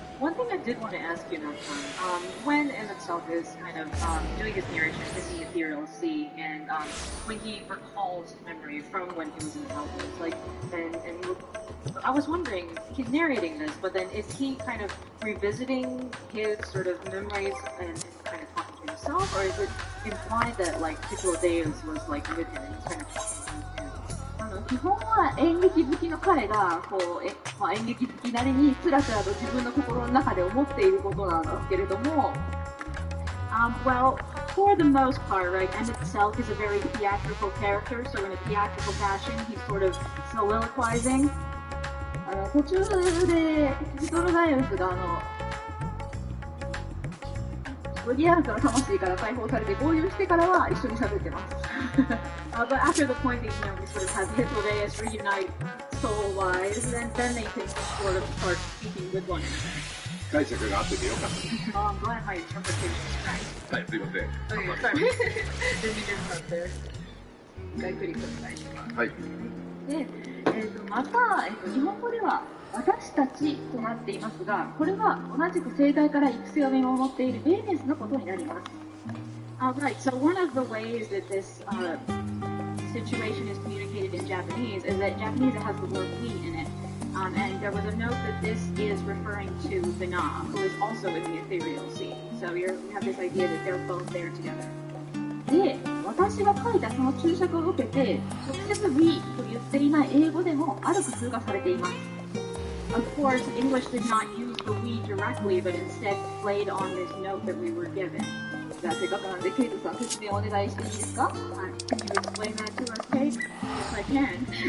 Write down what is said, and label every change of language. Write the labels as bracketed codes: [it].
[en] One thing I did want to ask you about, when Emmett Selk is kind of doing his narration in the Ethereal Sea, and when he recalls memories from when he was in Elvis, like, and I was wondering, he's narrating this, but then is he kind of revisiting his sort of memories and kind of talking to himself, or is it implied that like Piccolo Deus was like with him and he's kind of talking to him? [ja] 基本は演劇好きの彼が演劇好きなりにつらつらと自分の心の中で思っていることなんですけれども、 [en] Well, for the most part, right, Emmett Selk is a very theatrical character, so in a theatrical fashion, he's sort of soliloquizing. [ja] 途中でヒトロダイオスがブリアートの魂から解放されて合流してからは一緒に喋ってます。 [en] But after the point that, we sort of have Hippodeus reunite soul-wise, then they can sort of start speaking with one another. [ja] 解釈があっててよかっ [en] Oh, I'm glad my interpretation is right. [ja] た。はい、すいません。 [en] Okay, sorry. Didn't mean to interrupt there. [ja] ごゆっくりください。はい。で、また、日本語では私たちとなっていますが、これは同じく生態から育成を見守っているベーネスのことになります。 [en] Right, so one of the ways that this situation is communicated in Japanese is that in Japanese it has the word we in it. And there was a note that this is referring to Vana, who is also in the ethereal sea. So you have this idea that they're both there together. [ja] で、私が書いたその注釈を受けて、直接 we と言っていない英語でもある工夫がされています。 [en] Of course, English did not use the we directly, but instead played on this note that we were given. [ja] じゃあせっかくなんでケイトさん説明お願いしていいですか？ [en] Can you explain that to us, Kate? Yes, I can.